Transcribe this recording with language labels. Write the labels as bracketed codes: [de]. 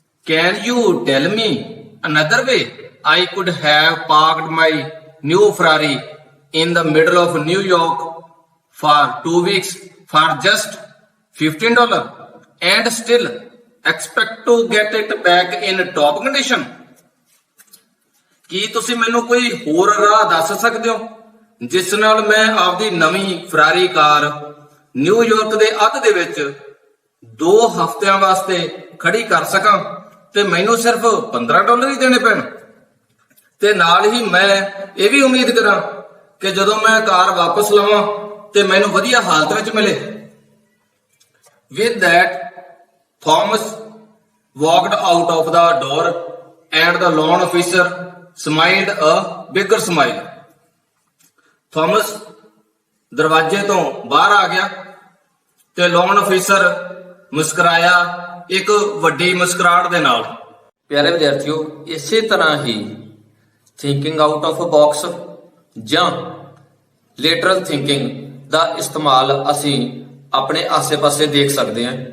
[en] Can you tell me another way I could have parked my new Ferrari in the middle of New York for 2 weeks for just $15 and still expect to get it back in top condition? [pa] ਕੀ ਤੁਸੀਂ ਮੈਨੂੰ ਕੋਈ ਹੋਰ ਰਾਹ ਦੱਸ ਸਕਦੇ ਹੋ ਜਿਸ ਨਾਲ ਮੈਂ ਆਪਦੀ ਨਵੀਂ ਫਰਾਰੀ ਕਾਰ ਨਿਊਯਾਰਕ ਦੇ ਅੱਧ ਦੇ ਵਿੱਚ 2 ਹਫ਼ਤਿਆਂ ਵਾਸਤੇ ਖੜੀ ਕਰ ਸਕਾਂ ਤੇ ਮੈਨੂੰ ਸਿਰਫ $15 ਹੀ ਦੇਣੇ ਪੈਣ ਤੇ ਨਾਲ ਹੀ ਮੈਂ ਇਹ ਵੀ ਉਮੀਦ ਕਰਾਂ ਕਿ ਜਦੋਂ ਮੈਂ ਕਾਰ ਵਾਪਸ ਲਵਾਂ ਤੇ ਮੈਨੂੰ ਵਧੀਆ ਹਾਲਤ ਵਿੱਚ ਮਿਲੇ। [en] With that, Thomas walked out of the door and the loan officer smiled a bigger smile. [pa] Thomas ਦਰਵਾਜ਼ੇ ਤੋਂ ਬਾਹਰ ਆ ਗਿਆ ਤੇ ਲੋਨ ਅਫੀਸਰ ਮੁਸਕਰਾਇਆ ਇੱਕ ਵੱਡੀ ਮੁਸਕਰਾਹਟ ਦੇ ਨਾਲ। ਪਿਆਰੇ ਵਿਦਿਆਰਥੀਓ, ਇਸੇ ਤਰ੍ਹਾਂ ਹੀ thinking out of a box ਜਾਂ ਲੇਟਰਲ ਥਿੰਕਿੰਗ ਦਾ ਇਸਤੇਮਾਲ ਅਸੀਂ ਆਪਣੇ ਆਸੇ-ਪਾਸੇ ਦੇਖ ਸਕਦੇ ਹਾਂ।